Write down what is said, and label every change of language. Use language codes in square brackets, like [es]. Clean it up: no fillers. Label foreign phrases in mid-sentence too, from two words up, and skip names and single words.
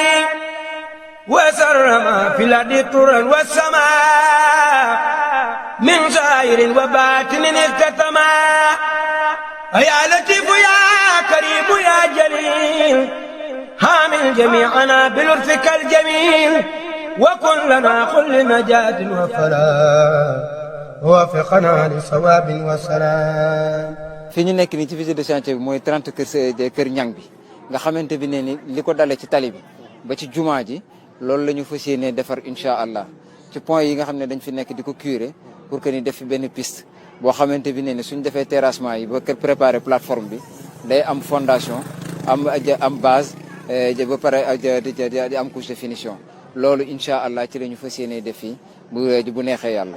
[ar] وسر ما في الأرض طرا والسماء من زائر وباطن اختتما يا لطيف يا كريم يا جليل حامل جميعنا بلطفك الجميل وكن لنا كل نجاة وفلاح ووفقنا لصواب وسلام. [wo] fi ñu nekk nii ci [fr] visite de chantier [wo] bi mooy 30 kër ñang bi nga xamante bi ne ni li ko dalee ci tali bi ba ci jumaa ji loolu la ñu fas yéenee defar [ar] إن شاء الله [wo] ci point yi nga xam ne dañ fi nekk di ko curer [fr] pour que [wo] ni def fi benn piste boo xamante bi ne ni suñ defee terrassement yi ba kër [fr] préparer plateforme [wo] bi day am fondation am base ba pare di am [fr] couche de finition [wo] loolu [ar] إن شاء الله [wo] ci la ñu fas yéenee def fii bu neexee yàlla.